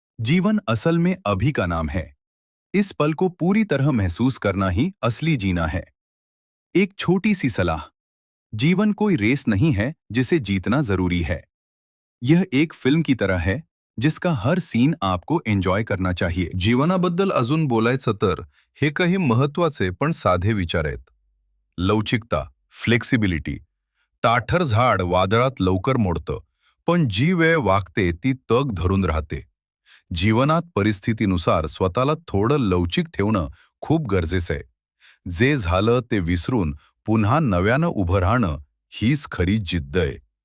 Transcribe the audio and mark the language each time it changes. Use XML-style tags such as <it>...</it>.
<hi>जीवन असल में अभी का नाम है। इस पल को पूरी तरह महसूस करना ही असली जीना है। एक छोटी सी सलाह। जीवन कोई रेस नहीं है जिसे जीतना जरूरी है। यह एक फिल्म की तरह है जिसका हर सीन आपको एन्जॉय करना चाहिए।</hi> <mr>जीवनाबद्दल अजून बोलायचं तर हे काही महत्वाचे पण साधे विचार आहेत. लवचिकता, फ्लेक्सिबिलिटी. ताठर झाड वादळात लवकर मोडतं, पण जी वेळ वागते ती तग धरून राहते. जीवनात परिस्थितीनुसार स्वतःला थोडं लवचिक ठेवणं खूप गरजेचं आहे. जे झालं ते विसरून पुन्हा नव्यानं उभं राहणं हीच खरी जिद्द आहे.</mr>